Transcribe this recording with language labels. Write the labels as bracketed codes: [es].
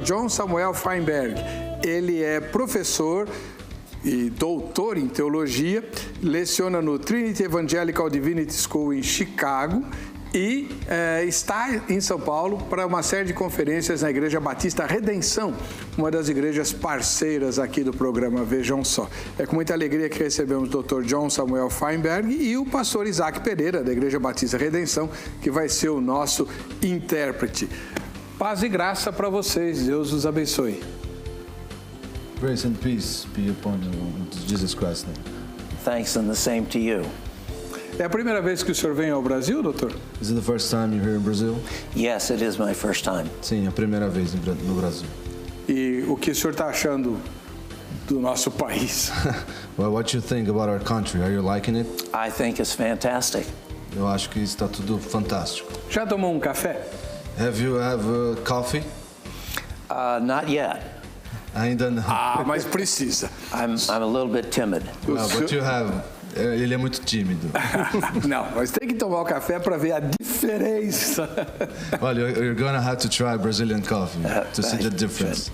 [pt] John Samuel Feinberg. Ele é professor e doutor em teologia, leciona no Trinity Evangelical Divinity School em Chicago e está em São Paulo para uma série de conferências na Igreja Batista Redenção, uma das igrejas parceiras aqui do programa Vejam Só. É com muita alegria que recebemos o Dr. John Samuel Feinberg e o pastor Isaac Pereira, da Igreja Batista Redenção, que vai ser o nosso intérprete. Paz e graça para vocês, Deus os abençoe. [en] Grace and peace be upon you in Jesus Christ's name. Thanks and the same to you. [pt] É a primeira vez que o senhor vem ao Brasil, doutor? [en] Is it the first time you're here in Brazil? Yes, it is my first time. [pt] Sim, é a primeira vez no Brasil. E o que o senhor está achando do nosso país? [en] Well, what do you think about our country? Are you liking it? I think it's fantastic. [pt] Eu acho que está tudo fantástico. Já tomou um café? [en] Have you coffee? Not yet. [pt] Ainda não. Mas precisa. [en] I'm a little bit timid. Well, but you have. [pt] Ele é muito tímido. Não, mas tem que tomar o café para ver a diferença. [en] Well, you're gonna have to try Brazilian coffee to see the difference.